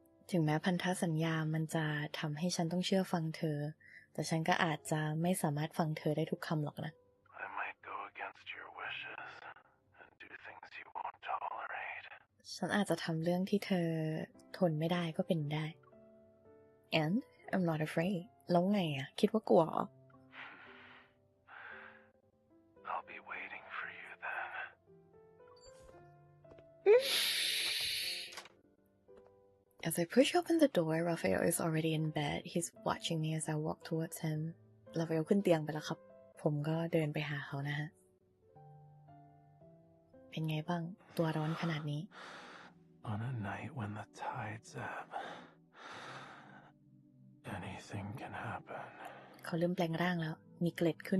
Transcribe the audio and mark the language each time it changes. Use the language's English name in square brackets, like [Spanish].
[Thai] ถึงแม้พันธสัญญามันจะทำให้ฉันต้องเชื่อฟังเธอแต่ฉันก็อาจจะไม่สามารถฟังเธอได้ทุกคำหรอกนะ [English] I might go against your wishes and do things you won't tolerate. [Thai] ฉันอาจจะทำเรื่องที่เธอทนไม่ได้ก็เป็นได้ [English] and I'm not afraid [Thai] แล้วไงอ่ะคิดว่ากลัวเหรอ [English] I'll be waiting for you then. As I push open the door, Raphael is already in bed. He's watching me as I walk towards him. [Thai] Raphael ขึ้นเตียงไปแล้วครับ ผมก็เดินไปหาเขานะฮะ เป็นไงบ้าง ตัวร้อนขนาดนี้ [English] On a night when the tides ebb, anything can happen. [Thai] เขาเริ่มแปลงร่างแล้ว มีเกล็ดขึ้น